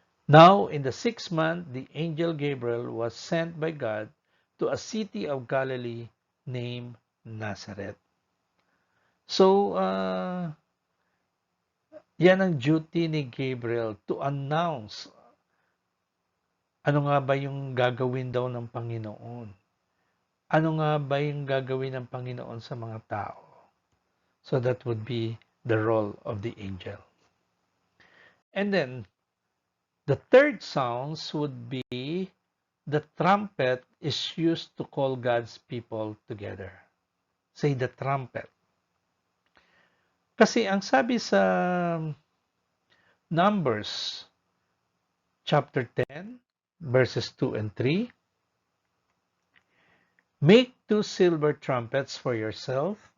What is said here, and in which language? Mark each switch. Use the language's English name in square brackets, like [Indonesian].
[English] Now, in the 6th month, the angel Gabriel was sent by God to a city of Galilee named Nazareth. [Filipino] So, yan ang duty ni Gabriel [English] to announce [Filipino] ano nga ba yung gagawin daw ng Panginoon. Ano nga ba yung gagawin ng Panginoon sa mga tao. [English] So that would be the role of the angel. And then, the third sounds would be the trumpet is used to call God's people together. Say the trumpet. [Filipino] Kasi ang sabi sa [English] Numbers chapter 10, verses 2 and 3, make 2 silver trumpets for yourself.